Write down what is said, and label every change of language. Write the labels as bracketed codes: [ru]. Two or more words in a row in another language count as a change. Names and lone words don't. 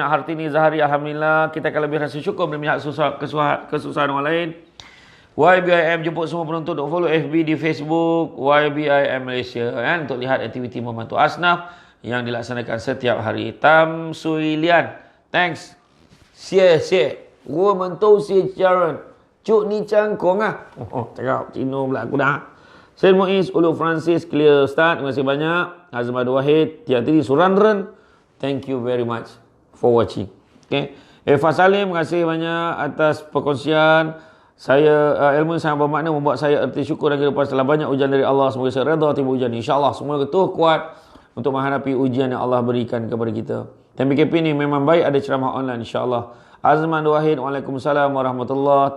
[ms] Hartini Zahari, Alhamdulillah. Kita akan lebih rasa syukur melihat kesusahan orang lain. YBIM jemput semua penonton untuk follow FB di Facebook YBIM Malaysia untuk lihat aktiviti membantu asnaf yang dilaksanakan setiap hari. Tam Suilian, thanks. Xie. [zh] 我们都是家人，祝你成功啊！ [ms] cakap Cina pula aku dah. Said Muiz, Ulu Francis, clear Ustaz, terima kasih banyak. Azmad Wahid, Tiatiri Surandran, [en] thank you very much for watching. Okay. [ms] Eva Salim, terima kasih banyak atas perkongsian. Saya ilmu yang sangat bermakna membuat saya erti syukur dan kehidupan setelah banyak ujian dari Allah. Semoga saya redha tiba ujian. InsyaAllah semua ketuh kuat untuk menghadapi ujian yang Allah berikan kepada kita. Dan PKP ni memang baik ada ceramah online, insyaAllah. Azman Wahid, [ar] وعليكم السلام ورحمة الله.